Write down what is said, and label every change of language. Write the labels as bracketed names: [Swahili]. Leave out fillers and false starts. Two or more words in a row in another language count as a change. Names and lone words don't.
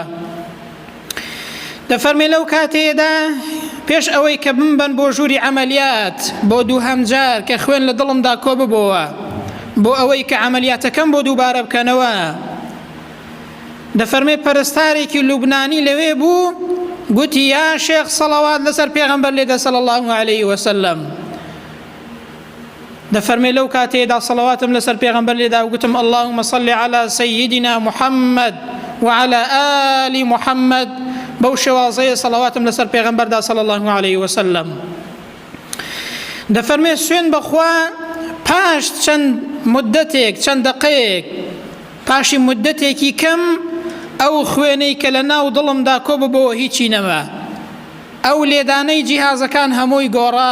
[Central Kurdish] دەفەرمێ لەو کاتێدا پێش ئەوەی کە بمبەن بۆ ژووری عملیات بۆ دووهەم جار کە خوێن لە دڵمدا کۆ ببۆوە بۆ ئەوەی کە عملیاتەکەم بۆ دووبارە بکەنەوە، دەفەرمێ پەرستارێکی لوبنانی لەوێ بوو، گوتی [Arabic] یا شێخ [Central Kurdish] سەڵاوات لەسەر پێغەمبەر لێدە [Arabic] صلی الله علیه وسلم. [Central Kurdish] دەفەرمێ لەو کاتێدا سەڵاواتم لەسەر پێغەمبەر لێدا و گوتم [Arabic] اللهم صل على سيدنا محمد وعلى آل محمد، [Central Kurdish] بەو شێوازەیە سەڵاواتم لەسەر پێغەمبەردا [Arabic] صلی الله علیه وسلم. [Central Kurdish] دەفەرمێ سوێن بەخوا پاش چەند مدەتێک، چەند دقەیەک، پاشی مدەتێکی کەم ئەو خوێنەی کە لە ناو دڵمدا کۆ ببەوە هیچی نەما، ئەو لێدانەی جیهازەکان هەمووی گۆڕا.